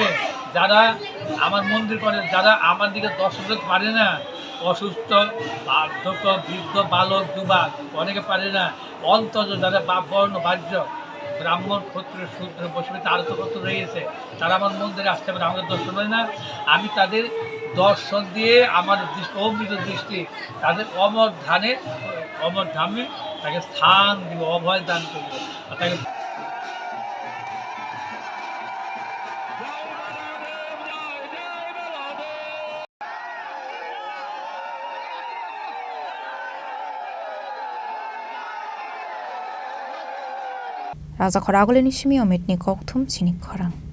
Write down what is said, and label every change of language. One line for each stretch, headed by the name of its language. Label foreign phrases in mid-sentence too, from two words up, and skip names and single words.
Bangla: যারা আমার মন্দির করে, যারা আমার দিকে দর্শন করতে পারে না, অসুস্থ, বার্ধক্য, বৃদ্ধ, বালক, যুবক, অনেকে পারে না, অন্তর্জ যারা বর্ণ বাহ্য, ব্রাহ্মণ, ক্ষত্রিয়, শূদ্র, বৈষ্ণব আরও তো কত রয়েছে, তারা আমার মন্দিরে আসতে পারে, আমাকে দর্শন করে না। আমি তাদের দর্শন দিয়ে আমার অমৃত দৃষ্টি তাদের অমর ধামে তাকে স্থান দিব, অভয় দান করব। তাকে
Kok Borok: Raja Khoragol ni shimi ometni kokthum Chini Khorang